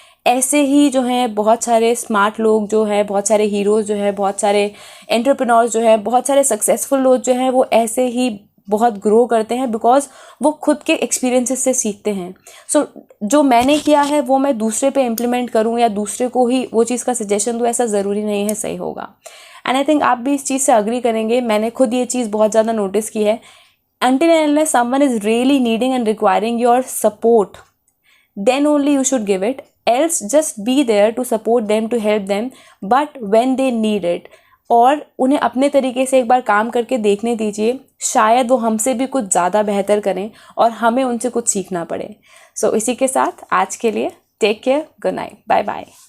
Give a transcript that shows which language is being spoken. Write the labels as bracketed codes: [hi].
[hi] ऐसे ही जो हैं बहुत सारे स्मार्ट लोग जो हैं, बहुत सारे हीरोज़ जो हैं, बहुत सारे एंटरप्रेन्योर्स जो हैं, बहुत सारे सक्सेसफुल लोग जो हैं, वो ऐसे ही बहुत ग्रो करते हैं बिकॉज वो खुद के एक्सपीरियंसेस से सीखते हैं। सो जो मैंने किया है वो मैं दूसरे पे इम्प्लीमेंट करूँ या दूसरे को ही वो चीज़ का सजेशन दूँ, ऐसा ज़रूरी नहीं है सही होगा। [en] and I think [hi] आप भी इस चीज़ से अग्री करेंगे, मैंने खुद ये चीज़ बहुत ज़्यादा नोटिस की है। [en] Until and unless someone is really needing and requiring your support, then only you should give it. Else just be there to support them, to help them, but when they need it. [hi] और उन्हें अपने तरीके से एक बार काम करके देखने दीजिए, शायद वो हमसे भी कुछ ज़्यादा बेहतर करें और हमें उनसे कुछ सीखना पड़े। सो इसी के साथ आज के लिए [en] Take care, good night, bye bye.